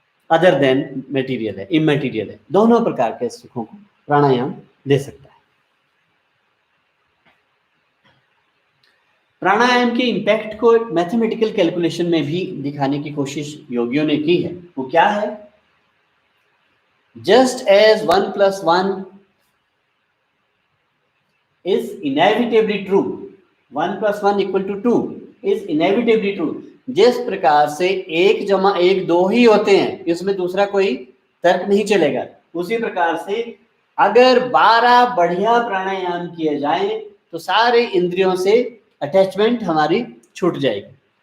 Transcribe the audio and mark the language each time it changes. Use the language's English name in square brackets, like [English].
[English] other than material [Hindi] है, immaterial है। दोनों प्रकार के सुखों को प्राणायाम दे सकता है। प्राणायाम के इम्पैक्ट को मैथमेटिकल कैलकुलेशन में भी दिखाने की कोशिश योगियों ने की है। वो क्या है? [English] Just as 1 + 1 is inevitably true, 1 + 1 = 2 is inevitably true। [Hindi] जिस प्रकार से 1 + 1 2 ही होते हैं, इसमें दूसरा कोई तर्क नहीं चलेगा, उसी प्रकार से अगर 12 बढ़िया प्राणायाम किए जाएं तो सारे इंद्रियों से अटैचमेंट हमारी छूट जाएगी।